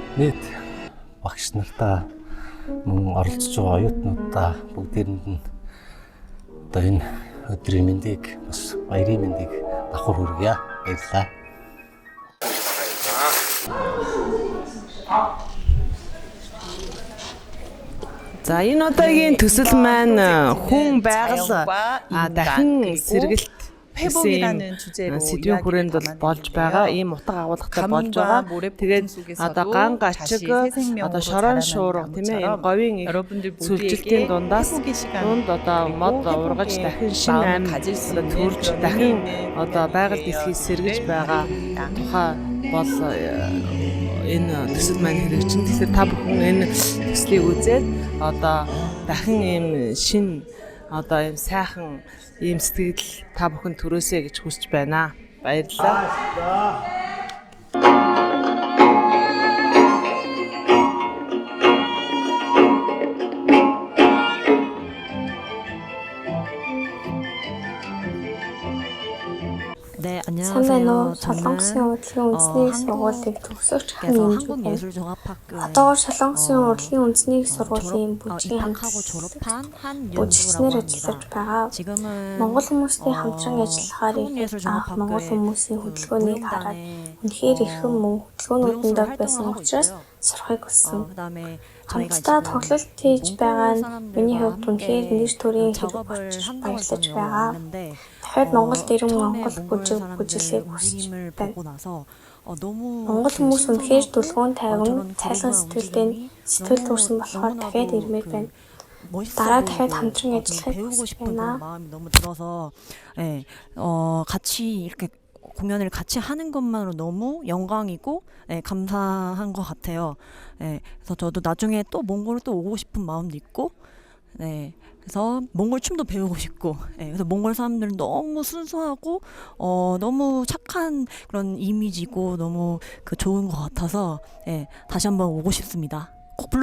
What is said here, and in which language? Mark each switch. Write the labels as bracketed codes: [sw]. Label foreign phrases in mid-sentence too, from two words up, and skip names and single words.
[mn] Тэгээд нийт багш нартаа мөн оролцож байгаа оюутнуудаа бүгдээрэнд нь одоо энэ өдрийн мэндийг бас баярын мэндийг давхар хүргье. Баярлалаа. За энэ удаагийн төсөл маань хүн байгаль дахин сэргэлт [ko] 회복이라는 주제로 [mn] сэдвийн хүрээнд бол болж байгаа. Ийм утга агуулгатай болж байгаа. Тэгээд одоо ган гачиг одоо шорон шуурга тийм ээ энэ говийн их сүлжилтийн дундаас дунд одоо мод ургаж дахин шинэ ам одоо төрж дахин одоо байгаль дэлхий сэргэж байгаа тухай бол энэ төсөл маань хэрэгжин. Тэгэхээр та бүхэн энэ төслийг үзээд одоо дахин ийм шинэ одоо ийм сайхан ийм сэтгэл та бүхэн төрөөсэй гэж хүсэж байна. Баярлалаа. [ko] 네, 안녕하세요. [mn] солонгосын урлагийн үндэсний сургуулийн төгсөгч [ko] 한국예술종합학교 [mn] одоо солонгосын урлагийн үндэсний сургуулийн бүжгийн [ko] 입학하고 졸업한 [mn] бүжигчнэр [ko] 한윤주라고 [mn] ажиллаж [ko] 합니다. [mn] байгаа. [ko] 지금은 [mn] Монгол хүмүүстэй хамтран ажиллахаар анх монгол хүмүүсийн хөдөлгөөнийг хараад үнэхээр их юм мөн хөдөлгөөнүүдэнд байсан учраас сурахыг хүссэн. [ko] 그다음에 [mn] хамтдаа тоглолт хийж байгаа нь миний хувьд үнэхээр нэр төрийн хэрэг болчих баярлаж байгаа. Дахиад Монголд ирэн Монгол бүжиглэхийг хүсэж байна. Монгол хүмүүс үнэхээр дүлгүүн тайван, цайлган сэтгэлтэй сэтгэл төрсөн болохоор дахиад ирмээр байна. дараа дахиад хамтран ажиллахыг хүсэж байна. [ko] 마음이 너무 들어서 같이 이렇게 공연을 같이 하는 것만으로 너무 영광이고 감사한 것 같아요. 그래서 저도 나중에 또 몽골을 또 오고 싶은 마음도 있고, 그래서 몽골 춤도 배우고 싶고, 그래서 몽골 사람들은 너무 순수하고 너무 착한 그런 이미지고 너무 좋은 것 같아서 다시 한번 오고 싶습니다.